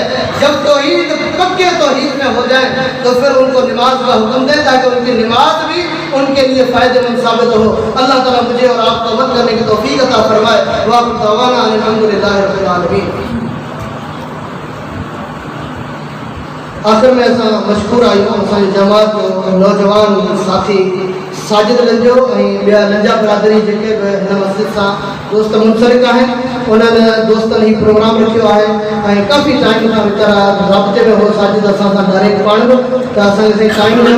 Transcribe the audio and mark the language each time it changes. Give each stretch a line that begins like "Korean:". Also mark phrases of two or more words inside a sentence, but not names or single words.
Urdu: جب توحید پکے توحید میں ہو جائیں تو پھر ان کو نماز کا حکم دے تاکہ ان کی نماز بھی ان کے لیے فائدہ مند ثابت ہو۔ اللہ تعالیٰ مجھے اور آپ کو عمل کرنے کی توفیق عطا فرمائے۔
Arabic: وآخر دعوانا ان الحمدللہ رب العالمین۔
Sindhi: آخر میں ایسا مشکور آئیوں اسان جماعت نوجوان ساتھی ساجد لنجو ॿिया लंजा برادری जेके बि हिन मस्जिद सां दोस्त मुंसलिक आहिनि उन्हनि दोस्तनि ही प्रोग्राम रखियो आहे ऐं काफ़ी टाइम खां वीचारा राब्ते में हो साजिद असां सां डायरेक्ट पाण बि त असांखे टाइम ॾियो।